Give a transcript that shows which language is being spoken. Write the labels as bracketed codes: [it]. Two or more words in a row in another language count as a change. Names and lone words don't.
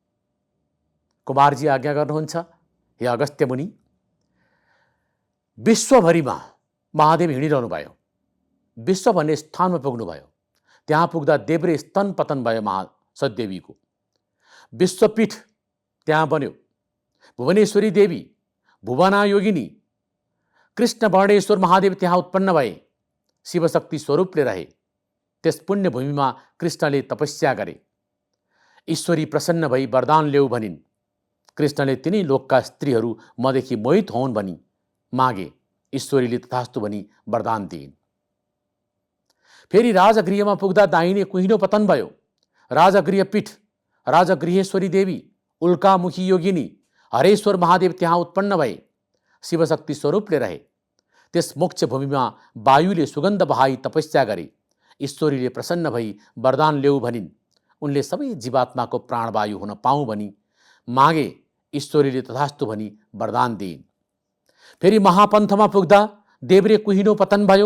[ne] कुमारजी आज्ञा गर्नुहुन्छ, हे अगस्त्य मुनि, विश्वभरिमा महादेव हिँडिरहनु भयो, विश्व भन्ने स्थानमा पुग्नुभयो। त्यहाँ पुग्दा देब्रे स्तन पतन भयो सतीदेवीको, विश्वपीठ त्यहाँ बन्यो। भुवनेश्वरी देवी, भुवना योगिनी, कृष्ण वर्णेश्वर महादेव त्यहाँ उत्पन्न भए, शिवशक्ति स्वरूपले रहे। त्यस पुण्यभूमिमा कृष्णले तपस्या गरे। ईश्वरी प्रसन्न भई वरदान ल्याऊ भनिन्। कृष्णले तिनै लोकका स्त्रीहरू मदेखि मोहित होउन् भनी मागे। ईश्वरीले तथास्तु भनी वरदान दिइन्। फेरि राजगृहमा पुग्दा दाहिने कुहिनो पतन भयो। राजगृह पीठ, राजगृहेश्वरी देवी, उल्कामुखी योगिनी, हरेश्वर महादेव त्यहाँ उत्पन्न भए। शिवशक्ति स्वरूपले रहे। त्यस मोक्ष भूमिमा वायुले सुगन्ध बहाई तपस्या गरे। ईश्वरीले प्रसन्न भई वरदान ल्याऊ भनिन्। उनले सबै जीवात्माको प्राणवायु हुन पाऊँ भनी मागे। ईश्वरीले तथास्तु भनी वरदान दिइन्। फेरि महापन्थमा पुग्दा देब्रे कुहिनो पतन भयो।